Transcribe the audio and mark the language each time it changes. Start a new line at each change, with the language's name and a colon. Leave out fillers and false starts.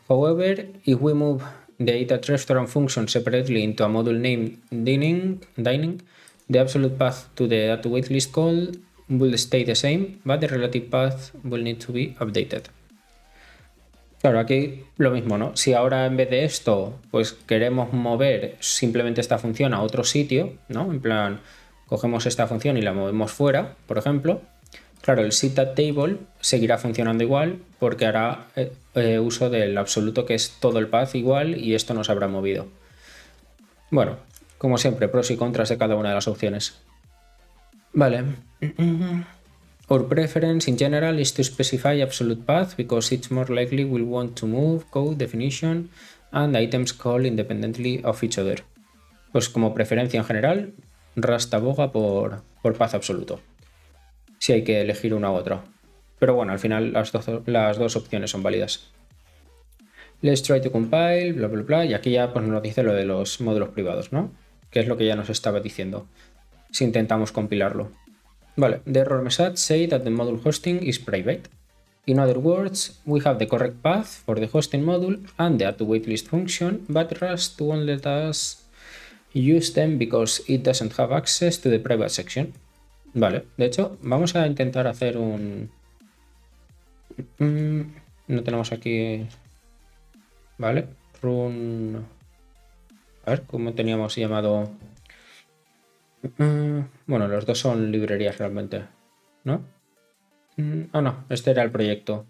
English: However, if we move the eat at restaurant function separately into a module named dining, the absolute path to the add to waitlist call will stay the same, but the relative path will need to be updated.
Spanish: Claro, aquí lo mismo, ¿no? Si ahora en vez de esto, pues queremos mover simplemente esta función a otro sitio, ¿no? En plan, cogemos esta función y la movemos fuera, por ejemplo. Claro, el setup table seguirá funcionando igual porque hará uso del absoluto que es todo el path igual y esto no se habrá movido. Bueno, como siempre, pros y contras de cada una de las opciones. Vale.
English: Our preference in general is to specify absolute path because it's more likely we'll want to move code definition and items call independently of each other.
Spanish: Pues como preferencia en general, Rust aboga por path absoluto. Si hay que elegir una u otra. Pero bueno, al final las dos opciones son válidas.
English: Let's try to compile, bla bla bla.
Spanish: Y aquí ya pues, nos dice lo de los módulos privados, ¿no? Que es lo que ya nos estaba diciendo. Si intentamos compilarlo. Vale,
English: the error message say that the module hosting is private. In other words, we have the correct path for the hosting module and the add to waitlist function, but Rust won't let us use them because it doesn't have access to the private section.
Spanish: Vale, de hecho, vamos a intentar hacer un... No tenemos aquí... Vale, run... A ver, ¿cómo teníamos llamado? Bueno, los dos son librerías realmente, ¿no? No, este era el proyecto.